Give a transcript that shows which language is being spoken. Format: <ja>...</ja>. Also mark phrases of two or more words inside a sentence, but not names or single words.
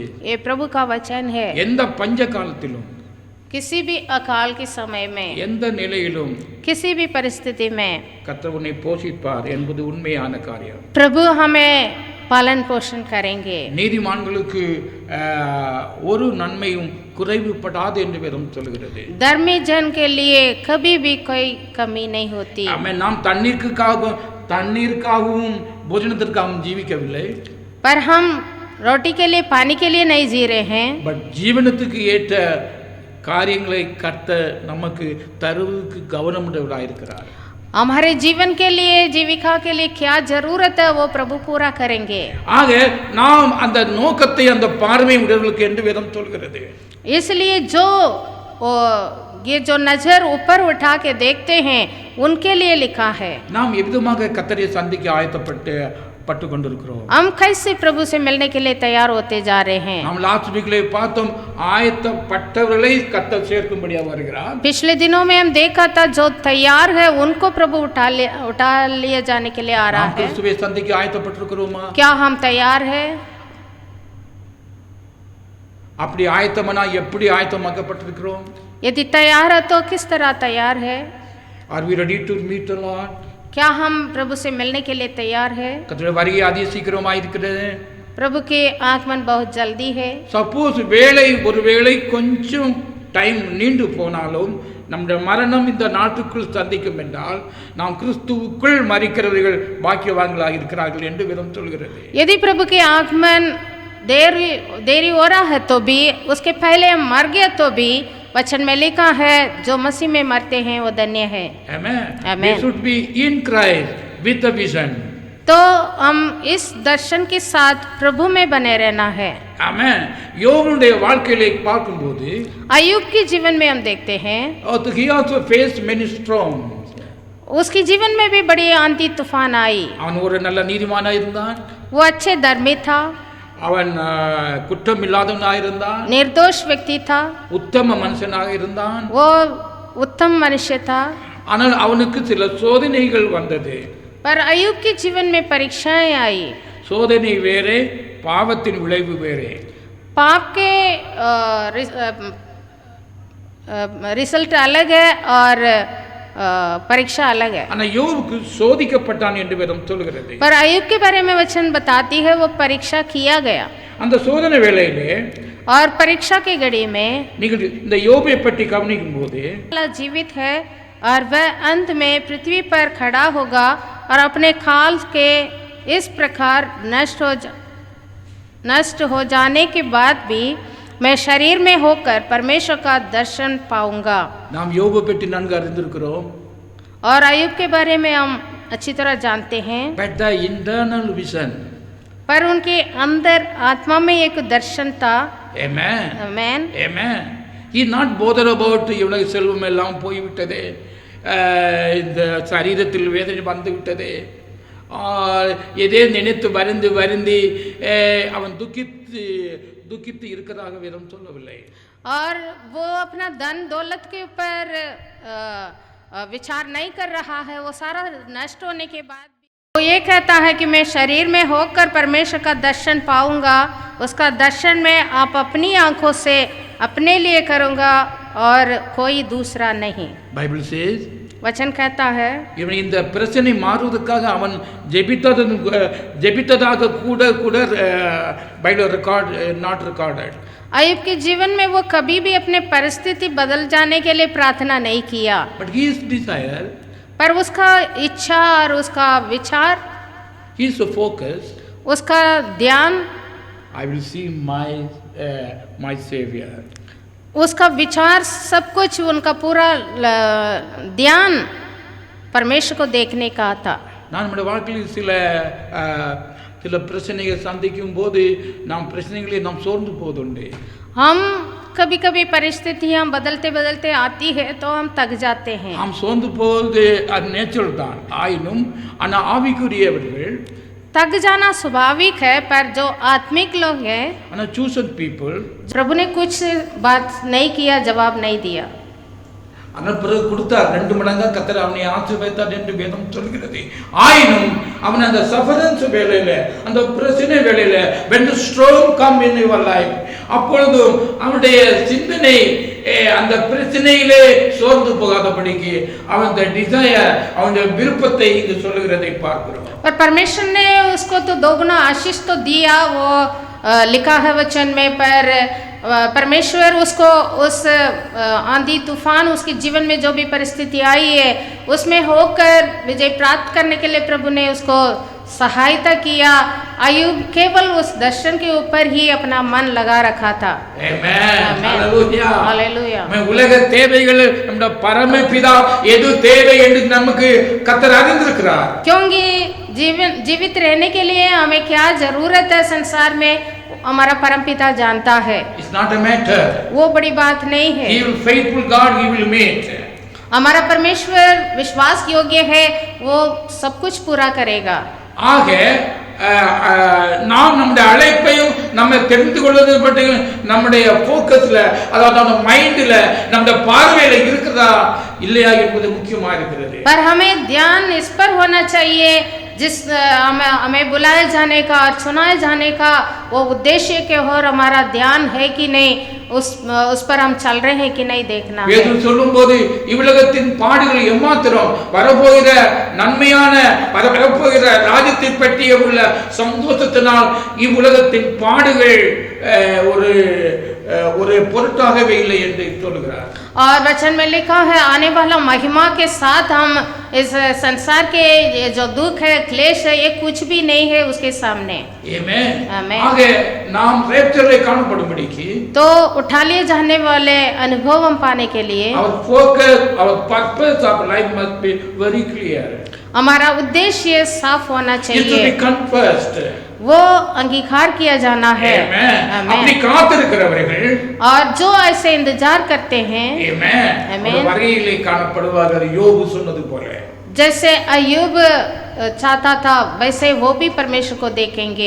<hi>ये प्रभु का वचन है।</hi> <ta>எந்த பஞ்ச காலத்திலும்</ta> <hi>किसी भी अकाल के समय में,</hi> <ta>எந்த நிலையிலும்</ta> <hi>किसी भी परिस्थिति में</hi> <ta>கர்த்தர் உன்னை போஷிப்பார் என்பது உண்மையான காரியம்.</ta> <hi>प्रभु हमें पालन पोषण करेंगे।</hi> <ta>நீதிமான்களுக்கு ஒரு நன்மையும் குறைவுபடாது என்று வேதம் சொல்கிறது.</ta> <hi>धर्मी जन के लिए कभी भी कोई कमी नहीं होती।</hi> <ta>நாம் தண்ணீருக்காகவும் போஜனத்திற்காகவும் ஜீவிக்கவில்லை,</ta> <hi>पर हम रोटी के लिए पानी के लिए नहीं जी रहे हैं,</hi> <ta>பட் ஜீவனத்துக்கு ஏற்ற காரியங்களை கர்த்தர் நமக்கு தருவதற்கு கவனமுடையவராக இருக்கிறார்.</ta> <hi>हमारे जीवन के लिए जीविका के लिए क्या जरूरत है वो प्रभु पूरा करेंगे।</hi> <ta>ஆக நாம் அந்த நோக்கத்தை அந்த பார்வை உடையவர்களுக்கு என்று வேதம் சொல்கிறது.</ta> <hi>इसलिए ये जो नजर ऊपर उठा के देखते हैं उनके लिए लिखा है।</hi> <ta>நாம் எவ்விதமாக கர்த்தரை சந்திக்க ஆயத்தப்பட்டு கொண்டிருக்கிறோம்.</ta> <hi>हम कैसे प्रभु से मिलने के लिए तैयार होते जा रहे हैं।</hi> <ta>நாம்</ta> <en>last week</en> <ta>பார்த்தோம் ஆயத்தப்பட்டவர்களை கர்த்தர் சேர்க்கும்படியாக வருகிறார்.</ta> <hi>पिछले दिनों में हम देखा था जो तैयार है उनको प्रभु उठा लिए जाने के लिए आ रहा</hi> <ta>நாம்</ta> <hi>है।</hi> <ta>கிறிஸ்துவை சந்திக்க ஆயத்தப்பட்டிருக்கிறோமா?</ta> <hi>क्या हम तैयार है?</hi> <ta>அப்படி ஆயத்தமானா எப்படி ஆயத்தமாக்கப்பட்டிருக்கிறோம்?</ta> <hi>यदि तैयार है तो किस तरह तैयार है?</hi> <en>Are we ready to meet the Lord?</en> <hi>क्या हम प्रभु से मिलने के लिए तैयार है?</hi> <ta>கர்த்தருடைய வருகை அதி சீக்கிரமா இருக்கிறது.</ta> <hi>प्रभु के आगमन बहुत जल्दी है।</hi> <ta>சப்போஸ் ஒருவேளை கொஞ்சம் டைம் நீண்டு போனாலும் நம்முடைய மரணம் இந்த நாட்டுக்குள் சந்திக்கும் என்றால் நாம் கிறிஸ்துவுக்குள் மரிக்கிறவர்கள் பாக்கியவான்களாக இருக்கிறார்கள் என்று வேதம் சொல்கிறது.</ta> <hi>यदि प्रभु के आगमन देरी हो रहा है तो भी, उसके पहले हम मर गए तो भी वचन में लिखा है जो मसीह में मरते हैं वो धन्य है।</hi> <en>Amen. Amen. We should be in Christ with the vision.</en> <hi>तो हम इस दर्शन के साथ प्रभु में बने रहना है।</hi> <ta>Amen. யோபுடைய வாழ்க்கையை பார்க்கும்போது</ta> <hi>अय्यूब के जीवन में हम देखते हैं</hi> <en>he also faced many storms.</en> <hi>उसके जीवन में भी बड़ी आंधी तूफान आई।</hi> <ta>அவன் ஒரு நல்ல நீதிமானா இருந்தான்,</ta> <hi>वो अच्छे धर्मी था,</hi> <ta>அவன் குற்றம் இல்லாதவனாக இருந்தான்,</ta> <hi>निर्दोष व्यक्ति था,</hi> <ta>உத்தம மனுஷனாக இருந்தான்.</ta> <hi>वो उत्तम मनुष्य था।</hi> <ta>ஆனால் அவனுக்கு சில சோதனைகள் வந்தது.</ta> <hi>पर अय्यूब के जीवन में परीक्षाएं आई।</hi> <ta>சோதனை வேறே, பாவத்தின் விளைவு வேறே.</ta> <hi>पाप के रिजल्ट अलग है और परीक्षा अलग है।</hi> <ta>ஆனால் யோபுக்கு சோதிக்கப்பட்டான் என்று வேதம் சொல்கிறது.</ta> <hi>पर अय्यूब के बारे में वचन बताती है वो परीक्षा किया गया।</hi> <ta>அந்த சோதனை வேளையிலே</ta> <hi>और परीक्षा की घड़ी में</hi> <ta>நீங்கள் இந்த யோபை பற்றி கவனிக்கும் போது</ta> <hi>जीवित है और वह अंत में पृथ्वी पर खड़ा होगा और अपने खाल के इस प्रकार नष्ट हो जाने के बाद भी मैं शरीर में होकर परमेश्वर का दर्शन पाऊंगा।</hi> <ta>நாம் யோபை பற்றி நன்கு அறிந்திருக்கிறோம்.</ta> <hi>और अय्यूब के बारे में हम अच्छी तरह जानते हैं।</hi> <en>But the internal vision.</en> <hi>पर उनके अंदर आत्मा में एक दर्शन था।</hi> <en>Amen. Amen. Amen. He not bother about</en> <ta>இவனுக்கு செல்வம் எல்லாம் போய்விட்டது, இந்த சரீரத்தில் வேதனை வந்து விட்டது, எதே நினைத்து வருந்தி அவன் दुखित இருக்கிறதாக வேதம் சொல்லவில்லை.</ta> <hi>और वो अपना धन दौलत के ऊपर विचार नहीं कर रहा है। वो सारा नष्ट होने के बाद वो ये कहता है कि मैं शरीर में होकर परमेश्वर का दर्शन पाऊंगा, उसका दर्शन मैं आप अपनी आंखों से अपने लिए करूंगा और कोई दूसरा नहीं।</hi> <en>Bible says</en> <hi>वचन कहता है</hi> <ta>இவன் இந்த பிரச்சனை மாறுவதற்காக அவன் ஜெபித்ததாக கூட கூட</ta> <en>Bible record not recorded.</en> <hi>अय्यूब के जीवन में वो कभी भी अपने परिस्थिति बदल जाने के लिए प्रार्थना नहीं किया,</hi> <en>But his desire,</en> <hi>पर उसका इच्छा और उसका विचार,</hi> <en>his focus,</en> <hi>उसका ध्यान,</hi> <en>I will see my Savior.</en> <hi>उसका विचार सब कुछ उनका पूरा ध्यान परमेश्वर को देखने का था।</hi> <ta>நான் நம்முடைய வாழ்க்கையில் சில பிரச்சனைகள் சந்திக்கும் போது நாம் பிரச்சனைகளை நாம் சோர்ந்து போவதுண்டு.</ta> <hi>हम कभी कभी परिस्थितियां बदलते बदलते आती है तो हम थक जाते हैं।</hi> <ta>நாம் சோர்ந்து போவது அது நேச்சுரல் தான். ஆயினும் ஆனால் ஆவிக்குரியவர்கள்</ta> <hi>थक जाना स्वाभाविक है, पर जो आत्मिक लोग हैं,</hi> <en>ஆனால் chosen people,</en> <hi>प्रभु ने कुछ बात नहीं किया, जवाब नहीं दिया।</hi> <ta>ஆனால் பிறகு கொடுத்தார் 2 மடங்கா கர்த்தர் அவனை ஆசீர்வதித்தார் என்று வேதம் சொல்கிறது. ஆயினும் அவன் அந்த சஃபரன்ஸ் வேளையில, அந்த பிரச்சனை வேளையில,</ta> <en>when the storm come in your life,</en> <ta>அப்பொழுதும் அவனுடைய சிந்தனை அந்த பிரச்சனையிலே சோர்ந்து போகாதபடிக்கு அவன் டிசையர், அவனுடைய விருப்பத்தை இங்கு சொல்லுகிறதை பார்க்கிறோம்.</ta> <hi>पर परमेश्वर ने उसको तो दोगुना आशीष तो दिया, वो लिखा है वचन में, पर परमेश्वर उसको उस आंधी तूफान, उसके जीवन में जो भी परिस्थिति आई है उसमें होकर विजय प्राप्त करने के लिए प्रभु ने उसको सहायता किया। अय्यूब केवल उस दर्शन के ऊपर ही अपना मन लगा रखा था। आमेन, हालेलुया, हालेलुया।</hi> <ta>मैं உலக தேவைகள் நம்முடைய பரமபிதா எது தேவை என்று நமக்கு கர்த்தர் அறிந்திருக்கிறார்.</ta> <hi>क्योंकि जीवित रहने के लिए हमें क्या जरूरत है संसार में, हमारा परमपिता जानता है।</hi> <en>It's not a matter.</en> <hi>वो बड़ी बात नहीं है।</hi> <en>He will faithful God, he will meet.</en> <hi>हमारा परमेश्वर विश्वास योग्य है, वो सब कुछ पूरा करेगा।</hi> <ta>ஆக நாம் நம்முடைய அழைப்பையும் நம்ம தெரிந்து கொள்வது பற்றி நம்முடைய ஃபோக்கஸ்ல, அதாவது நம்ம மைண்ட்ல, நம்முடைய பார்வையில இருக்குதா இல்லையா என்பது முக்கியமா இருக்கிறது.</ta> <hi>पर हमें ध्यान इस पर होना चाहिए, जिस हमें बुलाए जाने का और चुनाए जाने का वो उद्देश्य के और हमारा ध्यान है कि नहीं, उस पर हम चल रहे हैं कि नहीं देखना है।</hi> <ta>வேதம் சொல்லும்போது இவ்வுலகத்தின் பாடுகள் எம்மாத்திரம், வரப்போகிற நன்மையான வரப்போகிற ராஜ்யத்தை பற்றிய உள்ள சந்தோஷத்தினால் இவ்வுலகத்தின் பாடுகள் ஒரு பொருட்டாகவே இல்லை என்று சொல்கிறார்।</ta> <hi>और वचन में लिखा है आने वाला महिमा के साथ हम इस संसार के जो दुख है, क्लेश है, ये कुछ भी नहीं है उसके सामने। आमेन, आमेन।</hi> <ta>ஆக நாம் ரேப்சர்லே काणப்படும்படிக்கு,</ta> <hi>तो उठा लिए जाने वाले अनुभव हम पाने के लिए</hi> <en>our focus, our purpose of life must be very clear.</en> <hi>हमारा उद्देश्य साफ होना</hi> <en>It should</en> <hi>चाहिए,</hi> <en>be confessed.</en> <hi>वो अंगीकार किया जाना है।</hi> <en>Amen.</en> <hi>आमेन।</hi> <ta>அப்படி காத்திருக்கிறவர்கள்,</ta> <hi>और जो ऐसे इंतजार करते हैं,</hi> <en>Amen, Amen.</en> <ta>அந்த வரையிலே காணப்படுவார்கள். யோபு சொன்னது போல,</ta> <hi>जैसे अय्यूब चाहता था वैसे वो भी परमेश्वर को देखेंगे।</hi>